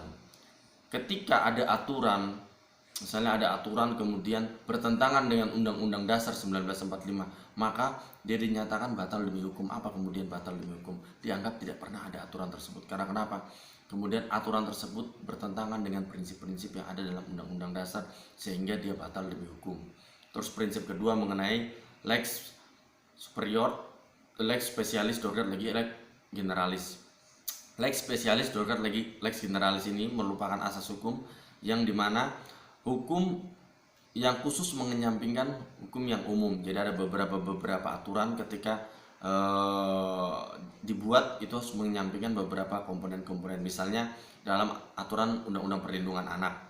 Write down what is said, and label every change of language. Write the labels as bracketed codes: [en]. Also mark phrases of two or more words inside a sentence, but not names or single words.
[id] Ketika ada aturan, misalnya ada aturan kemudian bertentangan dengan Undang-Undang Dasar 1945, maka dia dinyatakan batal demi hukum. Apa kemudian batal demi hukum? Dianggap tidak pernah ada aturan tersebut. Karena kenapa? Kemudian aturan tersebut bertentangan dengan prinsip-prinsip yang ada dalam Undang-Undang Dasar, sehingga dia batal demi hukum. Terus prinsip kedua mengenai [la] lex superior, lex specialis dogat legi lex generalis. Lex specialis dogat legi lex generalis [id] ini merupakan asas hukum yang dimana hukum yang khusus mengenyampingkan hukum yang umum. Jadi ada beberapa aturan ketika dibuat itu harus menyampingkan beberapa komponen-komponen. Misalnya dalam aturan Undang-Undang Perlindungan Anak.